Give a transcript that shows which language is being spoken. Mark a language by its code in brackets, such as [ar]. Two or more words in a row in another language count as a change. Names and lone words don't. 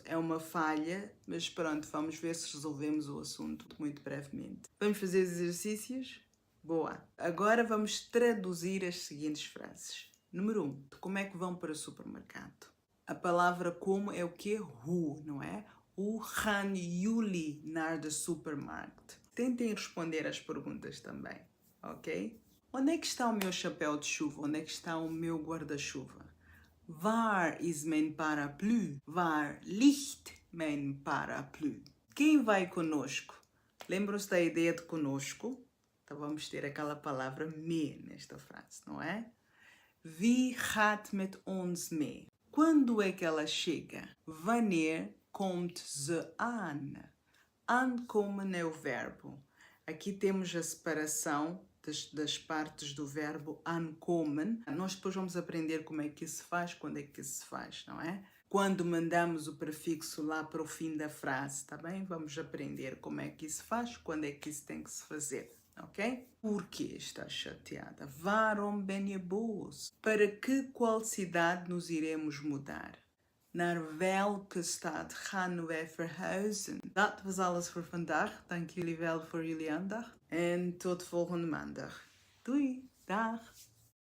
[pt] É uma falha, mas pronto, vamos ver se resolvemos o assunto muito brevemente. Vamos fazer exercícios? Boa! Agora vamos traduzir as seguintes frases. Número 1. Como é que vão para o supermercado? A palavra como é o quê? Hoe, não é? [nl] Hoe gaan jullie naar de supermarkt? [pt] Tentem responder as perguntas também, ok? Onde é que está o meu chapéu de chuva? Onde é que está o meu guarda-chuva? [nl] Waar is mijn paraplu? Waar ligt mijn paraplu? [pt] Quem vai conosco? Lembram-se da ideia de conosco? Então vamos ter aquela palavra me nesta frase, não é? [nl] Wie gaat met ons mee? [pt] Quando é que ela chega? [nl] Wanneer komt ze aan? [pt] Aankomen é o verbo. Aqui temos a separação das partes do verbo aankomen. Nós depois vamos aprender como é que isso se faz, quando é que isso se faz, não é? Quando mandamos o prefixo lá para o fim da frase, tá bem? Vamos aprender como é que isso se faz, quando é que isso tem que se fazer. Ok? Por que estás chateada? [nl] Waarom ben je boos? [pt] Para qual cidade nos iremos mudar? [nl] Naar welke stad gaan wij verhuizen? Dat was alles voor vandaag. Dank jullie wel voor jullie aandacht. En tot volgende maandag. Doei, dag!